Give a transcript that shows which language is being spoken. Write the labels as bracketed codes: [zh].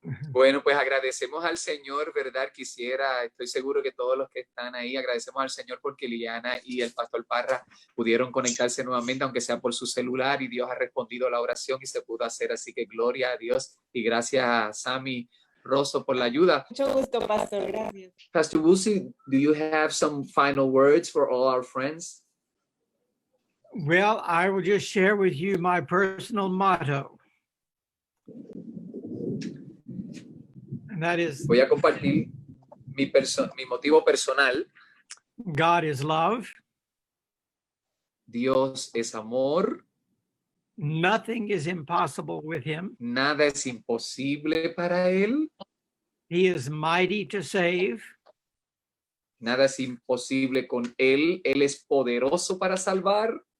[es] Bueno, pues agradecemos al Señor, ¿verdad? Estoy seguro que todos los que están ahí, agradecemos al Señor porque Liliana y el pastor Parra pudieron conectarse nuevamente, aunque sea por su celular, y Dios ha respondido a la oración y se pudo hacer. Así que gloria a Dios y gracias a Sammy Rosso por la ayuda. Mucho gusto, pastor. Gracias. [en] Pastor Woolsey, do you have some final words for all our friends? Well, I will just share with you my personal motto. And that is, [es] Voy a compartir mi motivo personal. [en] God is love. [es] Dios es amor. [en] Nothing is impossible with him. [es] Nada es imposible para Él. [en] He is mighty to save. [es] Nada es imposible con Él. Él es poderoso para salvar.